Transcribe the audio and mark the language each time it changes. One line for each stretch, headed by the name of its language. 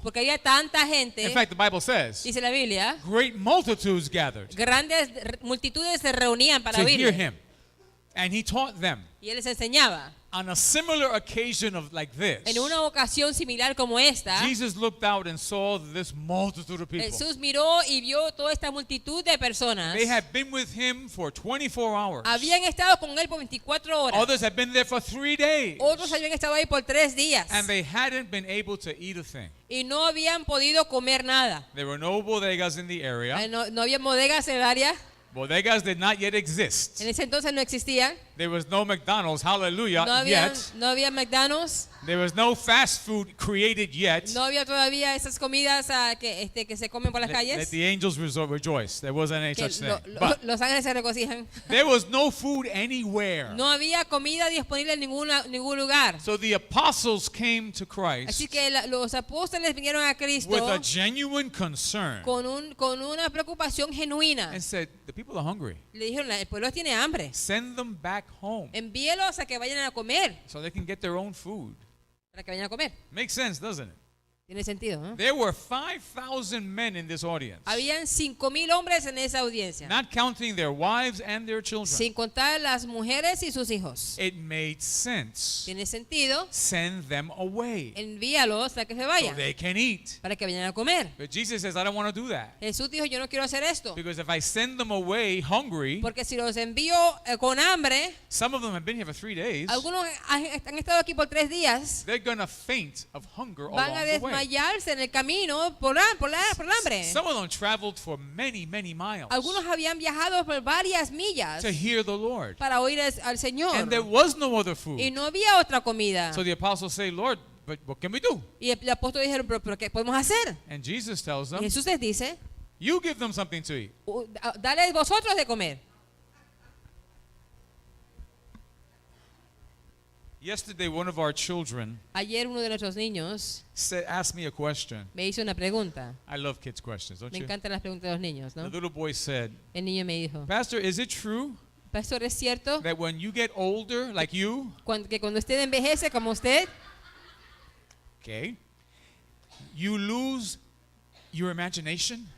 Spanish: Porque había tanta gente.
English: In fact, the Bible says
Spanish: Dice la Biblia,
English: great multitudes gathered
Spanish: grandes multitudes se reunían para
English: to hear
Spanish: oírle.
English: him. And he taught them
Spanish: Y él les enseñaba.
English: on a similar occasion of like this.
Spanish: En una ocasión similar como esta,
English: Jesus looked out and saw this multitude of people.
Spanish: Jesús miró y vio toda esta multitud de personas.
English: They had been with him for 24 hours.
Spanish: Habían estado con él por 24 horas.
English: Others had been there for 3 days.
Spanish: Otros habían estado ahí por 3 días.
English: And they hadn't been able to eat a thing.
Spanish: Y no habían podido comer nada.
English: There were no bodegas in the area.
Spanish: No había bodegas en el área.
English: Bodegas did not yet exist.
Spanish: En ese entonces no existían.
English: There was no McDonald's, hallelujah,
Spanish: No
English: yet.
Spanish: había McDonald's.
English: There was no fast food created yet.
Spanish: No había todavía esas comidas que se comen por las
English: Let
Spanish: calles.
English: the angels rejoice. There wasn't any
Spanish: Que
English: such thing. But
Spanish: los ángeles se regocijan.
English: there was no food anywhere.
Spanish: No había comida disponible en ningún lugar.
English: So the apostles came to
Spanish: Así
English: Christ
Spanish: que los apóstoles vinieron a Cristo
English: with a genuine concern
Spanish: con una preocupación genuina.
English: and said, the people are hungry.
Spanish: Le dijeron, el pueblo tiene hambre.
English: Send them back home
Spanish: Envíelos a que vayan a comer.
English: so they can get their own food.
Spanish: Para que vayan a comer.
English: Makes sense, doesn't it?
Spanish: Tiene sentido, ¿no?
English: There were 5,000 men in this audience,
Spanish: Habían 5,000 hombres en esa audiencia.
English: not counting their wives and their children.
Spanish: Sin contar las mujeres y sus hijos.
English: It made sense.
Spanish: Tiene sentido.
English: Send them away
Spanish: Envíalos a que se
English: so
Spanish: vayan.
English: they can eat.
Spanish: Para que vayan a comer.
English: But Jesus says, I don't want to do that.
Spanish: Jesús dijo, yo no quiero hacer esto.
English: Because if I send them away hungry,
Spanish: Porque si los envío con hambre,
English: some of them have been here for 3 days,
Spanish: algunos han estado aquí por 3 días.
English: they're going to faint of hunger
Spanish: Van
English: along
Spanish: a
English: the way.
Spanish: desmayarse en el camino por hambre.
English: Some of them traveled for many, many miles
Spanish: Algunos habían viajado por varias millas
English: to hear the Lord.
Spanish: para oír al Señor.
English: And there was no other
Spanish: Y
English: food.
Spanish: no había otra comida.
English: So the apostles say, Lord, but what can we do?
Spanish: Y el apóstol dijeron, pero ¿qué podemos hacer?
English: And Jesus tells
Spanish: Y
English: them,
Spanish: Jesús les dice,
English: you give them something to eat.
Spanish: dale vosotros de comer.
English: Yesterday, one of our children
Spanish: Ayer uno de nuestros niños
English: asked me a question.
Spanish: me hizo una pregunta.
English: I love kids' questions, don't
Spanish: Me
English: you?
Spanish: encantan las preguntas de los niños,
English: The
Spanish: ¿no?
English: little boy said,
Spanish: El niño me dijo,
English: Pastor, is it true
Spanish: Pastor, ¿es cierto
English: that when you get older, like you,
Spanish: que cuando usted envejece como usted,
English: okay, you lose your imagination?